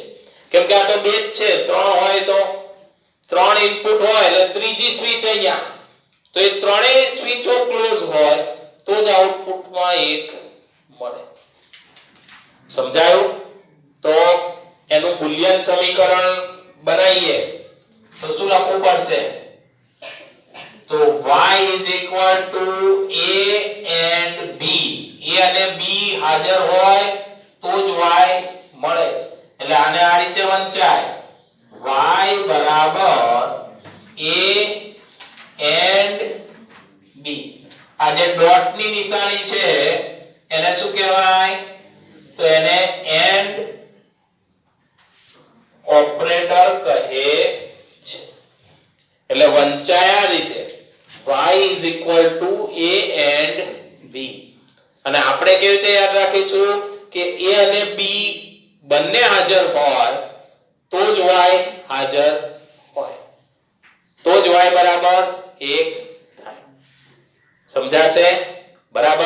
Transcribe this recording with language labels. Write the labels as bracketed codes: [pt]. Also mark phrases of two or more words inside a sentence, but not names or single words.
[gu] કેમ કે આ તો બે જ છે, 3 હોય તો 3 ઇનપુટ હોય એટલે ત્રીજી સ્વિચ અહીંયા તો એ ત્રણેય સ્વિચો ક્લોઝ હોય તો જ આઉટપુટમાં 1 મળે. સમજાયું? તો એનું બુલિયન સમીકરણ બનાવીએ તો શું લખવું પડશે? તો [en] y a and b, [gu] a અને b હાજર હોય તો જ y મળે. એટલે આને આ રીતે વંચાય y બરાબર [en] a and b. [gu] આ જે ડોટ ની નિશાની છે એને શું કહેવાય? તો એને [en] and operator [gu] કહે છે. વંચાયા રીતે [en] y is equal to a and b. અને આપણે કેવી રીતે યાદ રાખીશું કે a અને b બંને હાજર હોય તો જ y હાજર હોય, તો જ y બરાબર 1 થાય. સમજાશે? બરાબર.